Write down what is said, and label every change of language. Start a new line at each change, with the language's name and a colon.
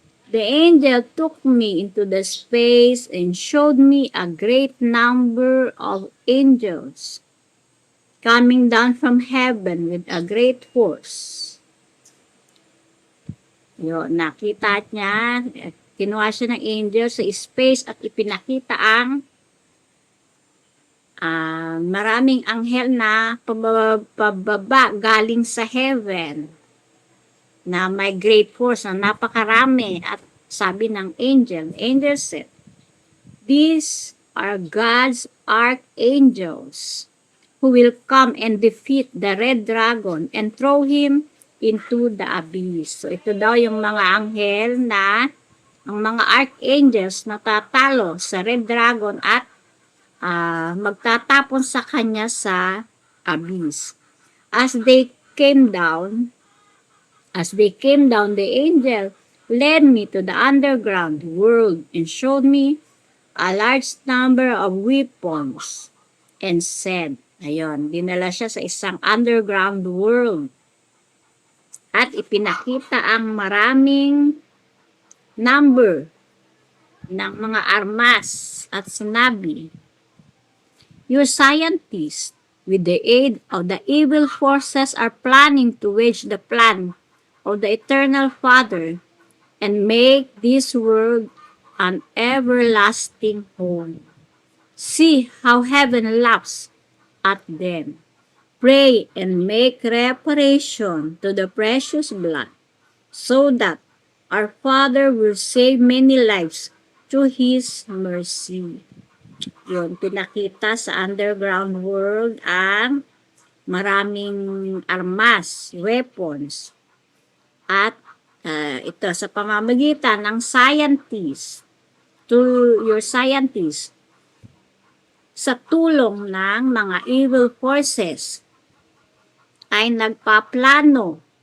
English: The angel took me into the space and showed me a great number of angels coming down from heaven with a great force.
Filipino: Yun, nakita niya, kinuha siya ng angel sa space at ipinakita ang maraming anghel na pababa galing sa heaven na may great force na napakarami. At sabi ng
English: angel said, "These are God's archangels who will come and defeat the red dragon and throw him into the abyss."
Filipino: So ito daw yung mga anghel na ang mga archangels na tatalo sa red dragon at magtatapon sa kanya sa abyss.
English: As they came down, the angel led me to the underground world and showed me a large number of weapons and said,
Filipino: ayun, dinala siya sa isang underground world at ipinakita ang maraming number ng mga armas at sinabi,
English: "Your scientists, with the aid of the evil forces, are planning to wage the plan of the Eternal Father and make this world an everlasting home. See how heaven laughs at them. Pray and make reparation to the precious blood, so that our Father will save many lives through His mercy."
Filipino: Yun, pinakita sa underground world ang maraming armas, weapons, at ito sa pamamagitan ng scientists,
English: through your scientists,
Filipino: sa tulong ng mga evil forces, ay nagpaplano